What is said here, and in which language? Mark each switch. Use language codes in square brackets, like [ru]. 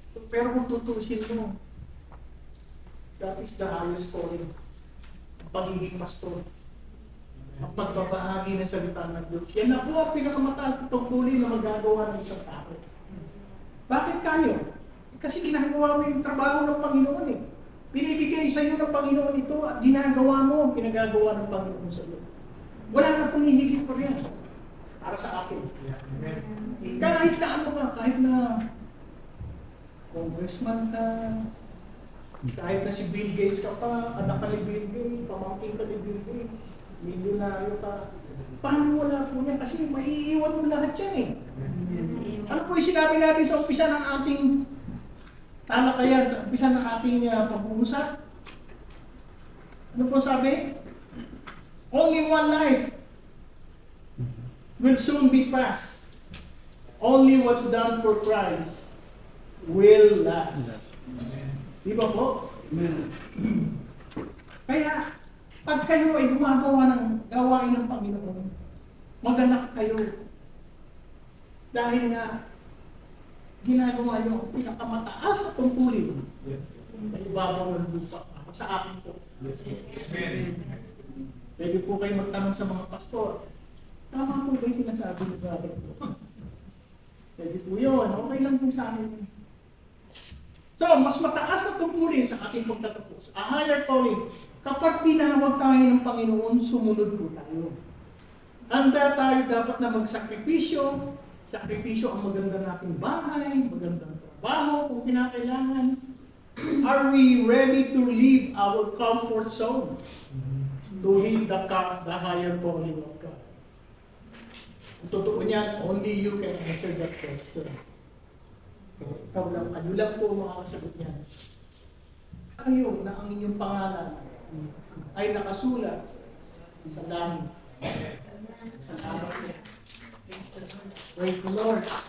[tl] Pero kung tutusin mo, [en] that is the highest calling. [tl] Ang pagiging pastor. Ang pagbabahagi ng salita ng Diyos. Yan na po ang pinakamataas na tungkulin na magagawa ng isang tao. Bakit kayo? Kasi ginagawa mo yung trabaho ng Panginoon eh. Binibigay sa iyo ng Panginoon ito at ginagawa mo ang pinagagawa ng Panginoon sa iyo. Wala na pong hihigit pa rin para sa akin. Kahit na ano ka, kahit na congressman ka, kahit na si Bill Gates ka pa, anak ka ni Bill Gates, pamangkin ka ni Bill Gates, milyonaryo ka, paano wala po yan? Kasi maiiwan mo lahat yan eh. Ano po yung sinabi natin sa umpisa ng ating talakayan, sa umpisa ng ating pag-uusap? Ano po sabi? [en] Only one life will soon be past. Only what's done for Christ will last. [tl] Di ba po? Kaya, pag kayo ay gumagawa ng gawain ng Panginoon, maganak kayo. Dahil nga, ginagawa nyo ang pinakamataas na tungkulin sa ibabaw ng lupa. Sa akin po. Pwede po kayo magtanong sa mga pastor. Tama po ba yung sinasabi ni brother po? Pwede po yun. Okay lang po sa akin. So, mas mataas na tungkulin sa ating pagtatapos. [en] A higher calling. [tl] Kapag tinawag tayo ng Panginoon, sumunod po tayo. Handa tayo dapat na magsakripisyo. Sakripisyo ang maganda nating bahay, magandang trabaho kung kinakailangan. [en] Are we ready to leave our comfort zone to hit the higher calling of God? [tl] Ang totoo niyan, [en] only you can answer that question. [tl] Ikaw lang, ano lang po makakasagot niyan. Kayo na ang inyong pangalan ay nakasulat sa langit. Salamat po. [en] Praise the Lord.